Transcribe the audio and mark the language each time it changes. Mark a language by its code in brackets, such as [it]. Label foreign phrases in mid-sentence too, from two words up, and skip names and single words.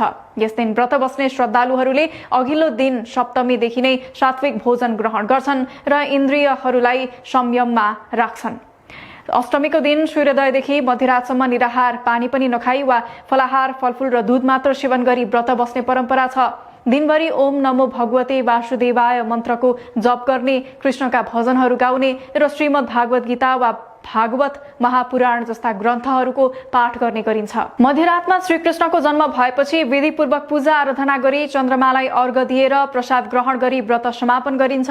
[ne] यस दिन व्रत बस्ने श्रद्धालुहरूले अघिल्लो दिन सप्तमीदेखि नै सात्विक भोजन ग्रहण गर्छन् र इन्द्रियहरूलाई संयममा राख्छन्। अष्टमीको दिन सूर्योदयदेखि मध्यरातसम्म निराहार, पानी पनि नखाई वा फलाहार, फलफूल र दूध मात्र सेवन गरी व्रत बस्ने परम्परा छ। दिनभरि [sa] ओम नमो भगवते वासुदेवाय [ne] मन्त्रको जप गर्ने, कृष्णका भजनहरू गाउने र श्रीमद् भागवत गीता वा भागवत महापुराण जस्ता ग्रन्थहरूको पाठ गर्ने गरिन्छ। मध्यरातमा श्रीकृष्णको जन्म भएपछि विधिपूर्वक पूजा आराधना गरी चन्द्रमालाई अर्घ दिएर प्रसाद ग्रहण गरी व्रत समापन गरिन्छ।